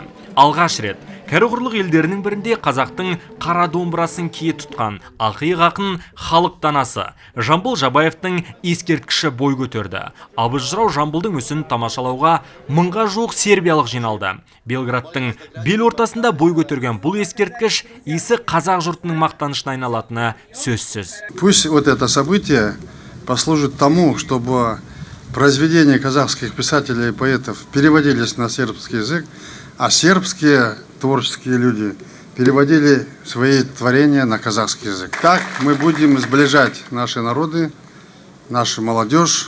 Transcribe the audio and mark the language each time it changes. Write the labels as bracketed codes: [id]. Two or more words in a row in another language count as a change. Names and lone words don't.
[kk] Алғаш рет кәрі-құрлық елдерінің бірінде қазақтың қара домбырасын кие тұтқан ақиық ақын халық данасы Жамбыл Жабаевтың ескерткіші бой көтерді. Абыз жырау Жамбылдың мүсінін тамашалауға 1000-ға жуық сербиялық жиналды. Белградтың бел ортасында бой көтерген бұл ескерткіш исі қазақ жұртының мақтанышына айналатыны сөзсіз. [ru] Пусть вот это событие послужит тому, чтобы произведения казахских писателей и поэтов переводились на сербский язык, а сербские творческие люди переводили свои творения на казахский язык. Так мы будем сближать наши народы, нашу молодежь.